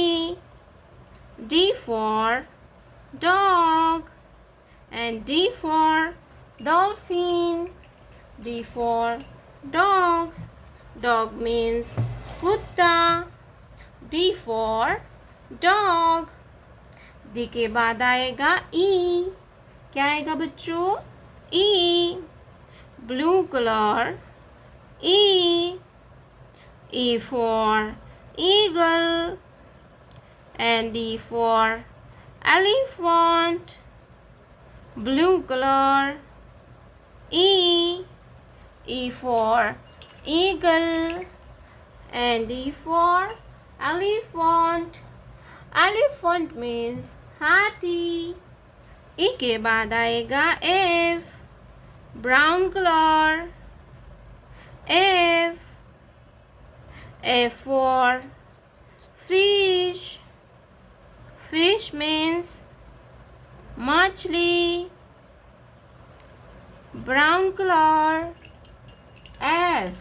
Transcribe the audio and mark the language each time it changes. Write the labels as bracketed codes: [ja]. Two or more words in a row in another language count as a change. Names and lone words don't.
[en] D for dog and D for dolphin. D for dog. Dog means कुत्ता. D for dog. [hi] D के बाद आएगा E. क्या आएगा बच्चों? [en] E. Blue color. E. E for eagle and E for elephant. Blue color. E. E for eagle and E for elephant. Elephant means हाथी. [hi] E के बाद आएगा F. [en] Brown color. F. F for fish. Fish means मछली. Brown color. F.